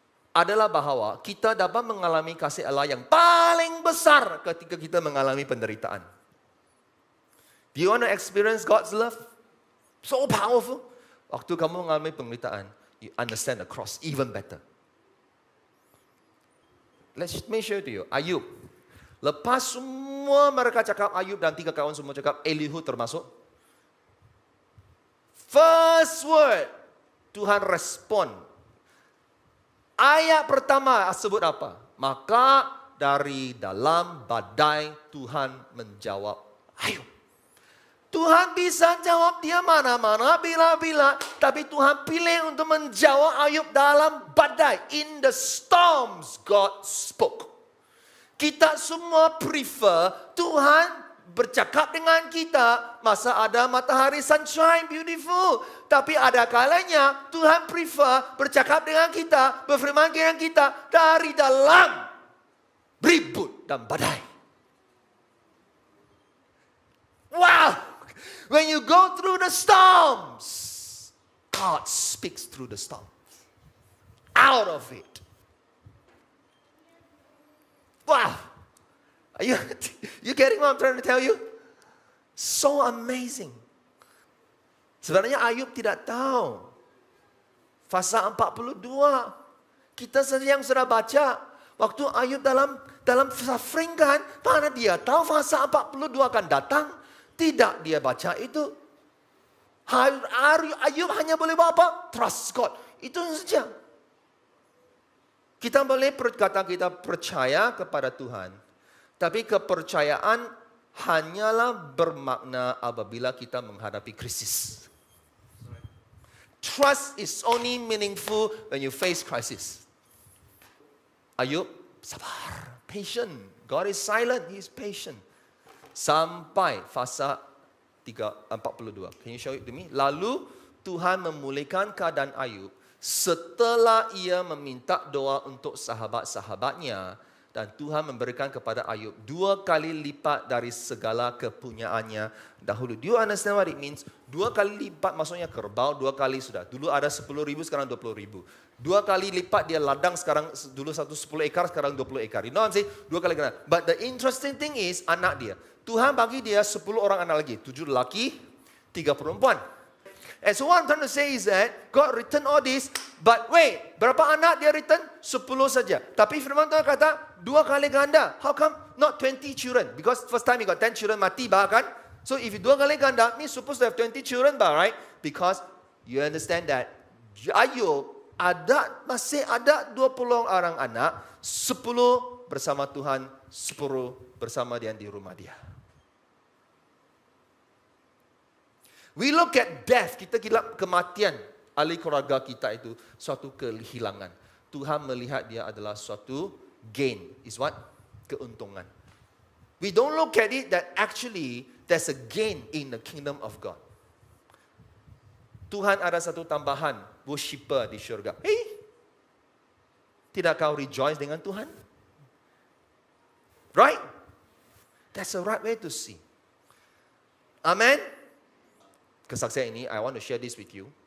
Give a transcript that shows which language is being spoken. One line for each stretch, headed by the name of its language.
Malay: Adalah bahwa kita dapat mengalami kasih Allah yang paling besar ketika kita mengalami penderitaan.
English: Do you want to experience God's love? So powerful.
Malay: Waktu kamu mengalami penderitaan,
English: you understand the cross even better. Let me show to you.
Malay: Ayub. Lepas semua mereka cakap, Ayub dan 3 kawan semua cakap, Elihu termasuk.
English: First word,
Malay: Tuhan respon. Ayat pertama sebut apa? Maka dari dalam badai Tuhan menjawab Ayub. Tuhan bisa jawab dia mana-mana, bila-bila. Tapi Tuhan pilih untuk menjawab Ayub dalam badai.
English: In the storms, God spoke.
Malay: Kita semua prefer Tuhan bercakap dengan kita masa ada matahari sunshine, beautiful. Tapi ada kalanya Tuhan prefer bercakap dengan kita, berfirman dengan kita dari dalam ribut dan badai. Wow!
English: When you go through the storms, God speaks through the storm. Out of it. Wow. Are you getting what I'm trying to tell you? So amazing.
Malay: Sebenarnya Ayub tidak tahu. Fasa 42. Kita saja yang sudah baca. Waktu Ayub dalam suffering kan. Mana dia tahu fasa 42 akan datang. Tidak dia baca itu. Ayub hanya boleh buat apa?
English: Trust God.
Malay: Itu saja. Kita boleh berkata kita percaya kepada Tuhan. Tapi kepercayaan hanyalah bermakna apabila kita menghadapi krisis.
English: Trust is only meaningful when you face crisis.
Malay: Ayub sabar,
English: patient. God is silent, He is patient.
Malay: Sampai fasa 42.
English: Can you show it to me?
Malay: Lalu Tuhan memulihkan keadaan Ayub setelah ia meminta doa untuk sahabat-sahabatnya dan Tuhan memberikan kepada Ayub 2 kali lipat dari segala kepunyaannya dahulu.
English: Do you understand what it means?
Malay: 2 kali lipat maksudnya kerbau 2 kali sudah. Dulu ada 10,000 sekarang 20,000. 2 kali lipat dia ladang sekarang dulu 10 ekar sekarang 20 ekar.
English: You know what I'm saying?
Malay: 2 kali ganda.
English: But the interesting thing is
Malay: anak dia. Tuhan bagi dia 10 orang anak lagi. 7 lelaki, 3 perempuan.
English: And so what I'm trying to say is that God written all this, but wait,
Malay: berapa anak dia
English: written?
Malay: 10 saja. Tapi firman Tuhan kata 2 kali ganda.
English: How come not 20 children? Because first time you got 10 children
Malay: mati bahkan.
English: So if you
Malay: 2 kali ganda,
English: means supposed to have 20 children bah, right? Because you understand that
Malay: Ayub masih ada 20 orang anak, 10 bersama Tuhan, 10 bersama dia di rumah dia.
English: We look at death,
Malay: kita kira kematian ahli keluarga kita itu suatu kehilangan. Tuhan melihat dia adalah suatu gain.
English: Is what?
Malay: Keuntungan.
English: We don't look at it that actually there's a gain in the kingdom of God.
Malay: Tuhan ada satu tambahan, worshipper di syurga. Hey, tidak kau rejoice dengan Tuhan?
English: Right? That's the right way to see. Amen.
Malay: Kesaksian ini,
English: I want to share this with you.